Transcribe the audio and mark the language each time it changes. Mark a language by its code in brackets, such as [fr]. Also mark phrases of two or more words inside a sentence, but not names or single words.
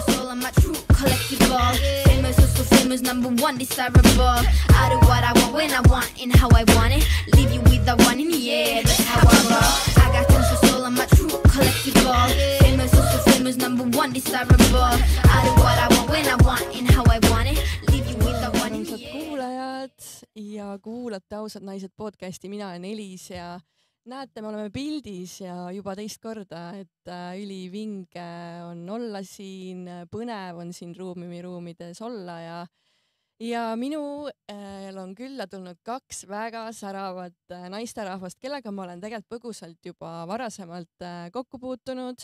[en] soul and my true collectible. Famous, so famous, number one, desirable. I do what I want, when I want, and how I want it. Leave you with the one in the air, that's how I roll. I got tons of soul and my true collectible. Famous, so famous, number one, desirable. I do what I want, when I want, and how I want it. Leave you with the one in the air. [et] Kuulajad ja kuulate Ausad naised podcasti, mina olen Elis ja näete, me oleme pildis ja juba teist korda, et ülivinge on olla siin, põnev on siin ruumides olla ja minul on külla tulnud kaks väga säravat naisterahvast, kellega ma olen tegelikult põgusalt juba varasemalt kokku puutunud.